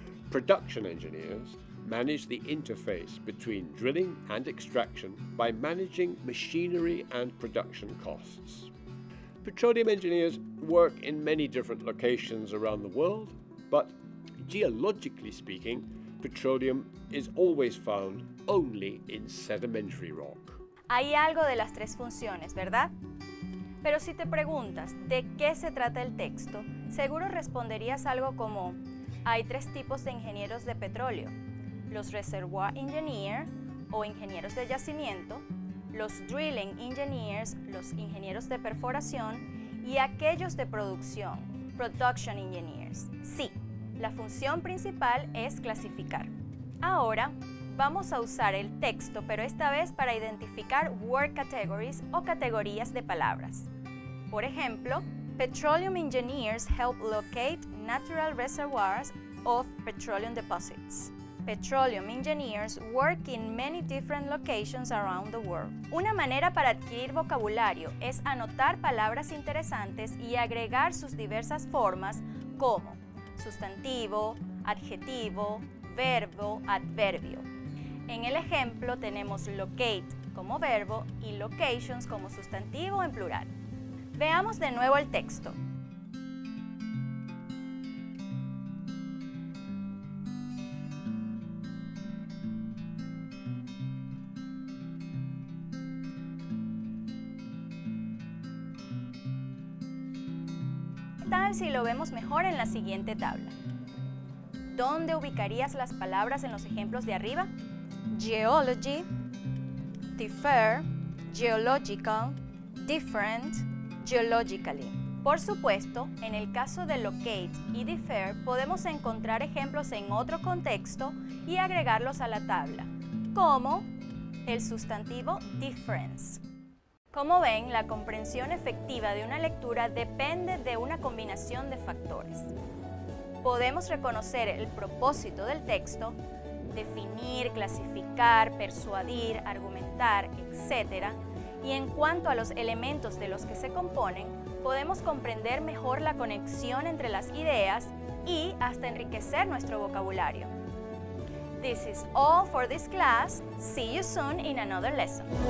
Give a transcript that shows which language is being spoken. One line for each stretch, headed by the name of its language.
English: Production engineers manage the interface between drilling and extraction by managing machinery and production costs. Petroleum engineers work in many different locations around the world, but geologically speaking, petroleum is always found only in sedimentary rock.
Spanish: Hay algo de las tres funciones, ¿verdad? Pero si te preguntas de qué se trata el texto, seguro responderías algo como: hay tres tipos de ingenieros de petróleo: los reservoir engineer o ingenieros de yacimiento, los drilling engineers, los ingenieros de perforación, y aquellos de producción, production engineers. Sí, la función principal es clasificar. Ahora vamos a usar el texto, pero esta vez para identificar word categories o categorías de palabras. Por ejemplo,
English: petroleum engineers help locate natural reservoirs of petroleum deposits. Petroleum engineers work in many different locations around the world.
Spanish: Una manera para adquirir vocabulario es anotar palabras interesantes y agregar sus diversas formas como sustantivo, adjetivo, verbo, adverbio. En el ejemplo tenemos locate, como verbo y locations como sustantivo en plural. Veamos de nuevo el texto. ¿Qué tal si lo vemos mejor en la siguiente tabla? ¿Dónde ubicarías las palabras en los ejemplos de arriba?
English: Geology, differ, geological, different, geologically.
Spanish: Por supuesto, en el caso de locate y differ podemos encontrar ejemplos en otro contexto y agregarlos a la tabla, como el sustantivo difference. Como ven, la comprensión efectiva de una lectura depende de una combinación de factores. Podemos reconocer el propósito del texto, definir, clasificar, persuadir, argumentar, etc. Y en cuanto a los elementos de los que se componen, podemos comprender mejor la conexión entre las ideas y hasta enriquecer nuestro vocabulario.
English: This is all for this class. See you soon in another lesson.